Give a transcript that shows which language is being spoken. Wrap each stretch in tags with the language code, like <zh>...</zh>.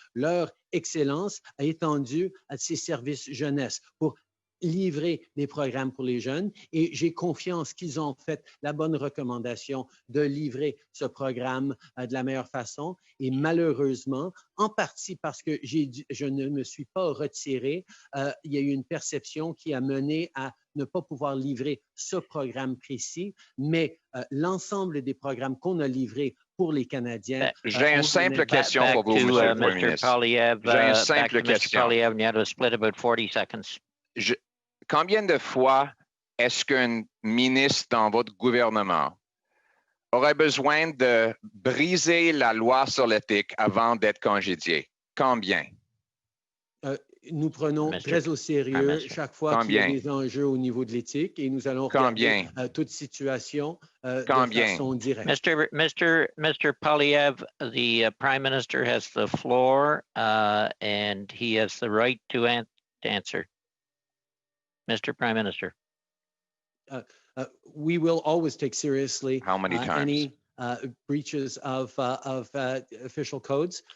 <fr>Leur excellence a étendu à ces services jeunesse pour livrer des programmes pour les jeunes et j'ai confiance qu'ils ont fait la bonne recommandation de livrer ce programme de la meilleure façon et malheureusement, en partie parce que je ne me suis pas retiré, il y a eu une perception qui a mené à ne pas pouvoir livrer ce programme précis, mais l'ensemble des programmes qu'on a livrés pour les Canadiens. J'ai une simple question pour vous, Monsieur le Premier ministre. J'ai une simple question.</fr> <en>Mr. Poilievre, you have to split about 40 seconds.</en> <fr>Combien de fois est-ce qu'un ministre dans votre gouvernement aurait besoin de briser la loi sur l'éthique avant d'être congédié? Combien? Nous prenons très au sérieux chaque fois qu'il y a des enjeux au niveau de l'éthique et nous allons regarder toute situation de façon directe.</fr> <en>Mr. Poilievre, the Prime Minister has the floor and he has the right to answer. Mr. Prime Minister. We will always take seriously how many times? Any breaches of official codes.</en>